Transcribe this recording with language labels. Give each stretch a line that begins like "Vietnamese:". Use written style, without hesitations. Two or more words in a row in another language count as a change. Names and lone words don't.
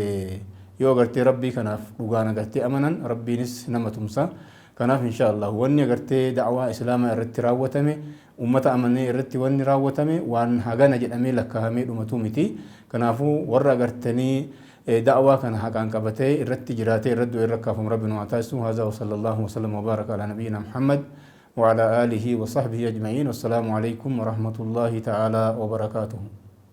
Oromo: Yoo agartee rabbii kanaaf dhugaan agartee amanan rabbiinis nama tumsa. Kanaaf inshaallah wanni agartee da'waa islaamaa irratti raawwatame ummata amanee irratti wanni raawwatame waan hagana jedhamee lakkaa'amee dhumatu miti. Kanaafuu warra agartanii da'waa kana haqaan qabatee irratti jiraatee irratti du'e irra kaafam rabbi nu haa taasisu.
Arabic: هذا وصلى الله وسلم وبارك على نبينا محمد وعلى آله وصحبه أجمعين. والسلام عليكم ورحمة الله تعالى وبركاته.